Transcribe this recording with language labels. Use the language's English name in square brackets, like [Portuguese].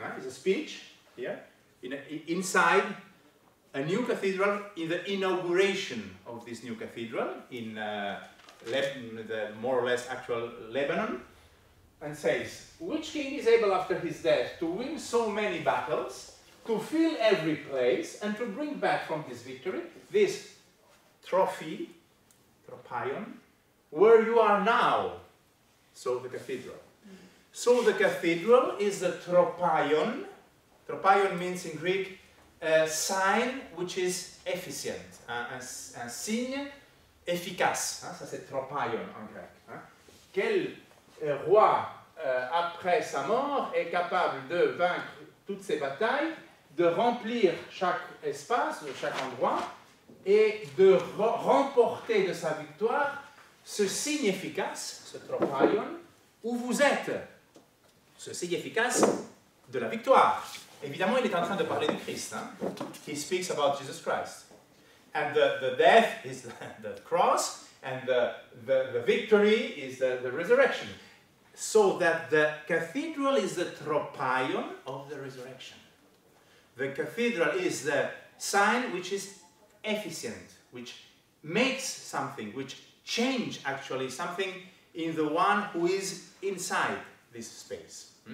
[English] It's a speech here, inside a new cathedral, in the inauguration of this new cathedral, in the more or less actual Lebanon, and says, which king is able after his death to win so many battles, to fill every place, and to bring back from this victory this trophy, tropion, where you are now, so the cathedral. So the cathedral is the tropion. Tropion means in Greek a sign which is efficient, [French] un signe efficace. Ça c'est tropion en grec. Quel roi, après sa mort, est capable de vaincre toutes ces batailles, de remplir chaque espace, chaque endroit, et de remporter de sa victoire ce signe efficace, ce tropion, où vous êtes. Ce signe efficace de la victoire. Évidemment, il est en train de parler du Christ. [English] He speaks about Jesus Christ. And the death is the cross, and the victory is the resurrection. So that the cathedral is the tropion of the resurrection. The cathedral is the sign which is efficient, which makes something, which change actually something in the one who is inside this space.